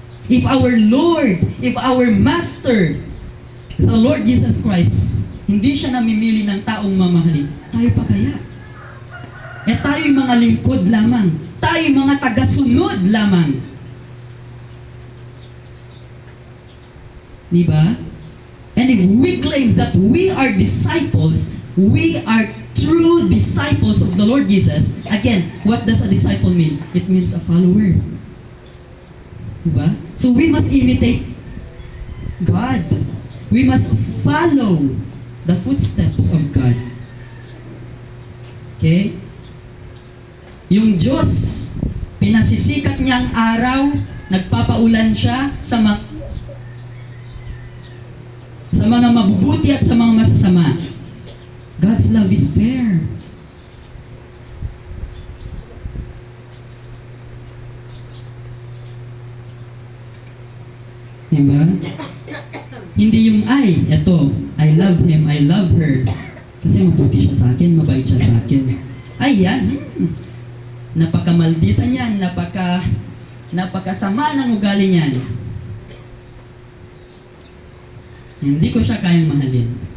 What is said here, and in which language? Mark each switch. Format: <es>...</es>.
<en>If our Lord, if our Master, the Lord Jesus Christ,</en> <tl>hindi siya namimili ng taong mamahalin, tayo pa kaya? Tayo'y mga lingkod lamang. Tayo'y mga tagasunod lamang. Diba?</tl> <en>And if we claim that we are disciples, we are true disciples of the Lord Jesus. Again, what does a disciple mean? It means a follower. Diba? So we must imitate God. We must follow the footsteps of God. Okay?</en> <tl>Yung Diyos, pinasisikat niya ang araw, nagpapaulan siya sa mga mabubuti at sa mga masasama.</tl> <en>God's love is fair.</en> <tl>Diba? Hindi yung, eto,</tl> <en>I love him, I love her.</en> <tl>Kasi mabuti siya sa akin, mabait siya sa akin. Yan. Napakamaldita niyan, napakasama ng ugali niyan. Hindi ko siya kayang mahalin.</tl>